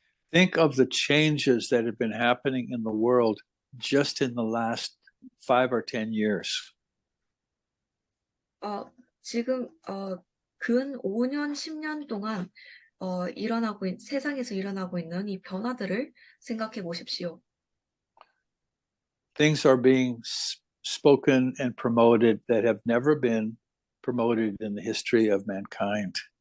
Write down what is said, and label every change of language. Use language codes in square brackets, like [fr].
[en] Think of the changes that have been happening in the world just in the last 5 or 10 years. [ko] 지금 근 5년, 10년 동안 세상에서 일어나고 있는 이 변화들을 생각해 보십시오. [en] Things are being spoken and promoted that have never been promoted in the history of mankind.